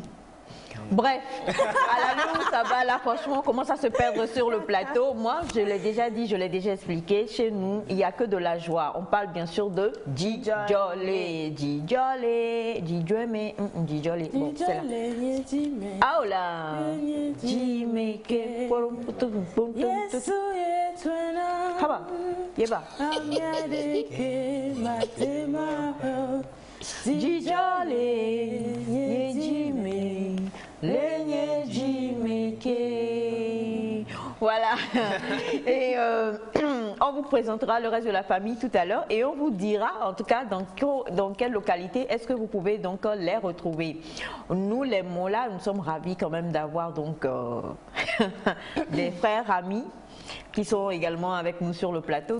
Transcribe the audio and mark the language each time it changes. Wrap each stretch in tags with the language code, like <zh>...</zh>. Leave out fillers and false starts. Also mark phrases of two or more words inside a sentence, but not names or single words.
<fr>Bref, à la ligne où ça va là, franchement, on commence à se perdre sur le plateau. Moi, je l'ai déjà dit, je l'ai déjà expliqué. Chez nous, il n'y a que de la joie. On parle bien sûr de Djidjolé. Djidjolé. Djidjolé. Djidjolé. Bon, c'est là. Ah, oh là. Djimeke. Haba. Yeba. Djidjolé. Yejime. Lenye Jimeke. Voilà. Et on vous présentera le reste de la famille tout à l'heure et on vous dira en tout cas dans quelle localité est-ce que vous pouvez donc les retrouver. Nous les Mola, nous sommes ravis quand même d'avoir donc des frères amis qui sont également avec nous sur le plateau.</fr>